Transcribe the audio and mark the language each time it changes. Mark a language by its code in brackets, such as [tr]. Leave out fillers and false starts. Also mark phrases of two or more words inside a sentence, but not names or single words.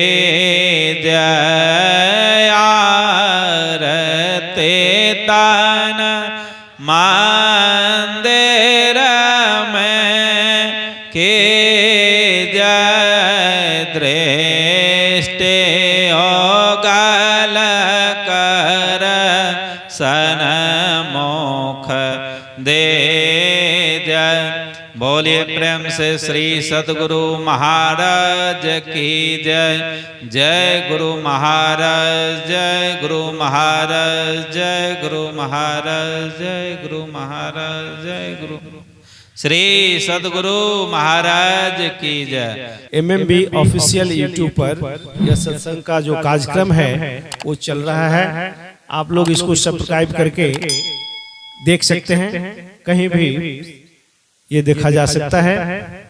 [hi] जयारते तान मंदिर में के जय दृष्टि ओगल कर सनमुख दे जय। बोलिए प्रेम से श्री सद्गुरु महाराज की जय। जय गुरु महाराज, जय गुरु महाराज, जय गुरु महाराज, जय गुरु महाराज, जय गुरु श्री सद्गुरु महाराज की जय। MMB ऑफिशियल यूट्यूब पर यह सत्संग का जो कार्यक्रम है वो चल रहा है। आप लोग इसको सब्सक्राइब करके देख सकते हैं, कहीं भी ये देखा जा सकता है।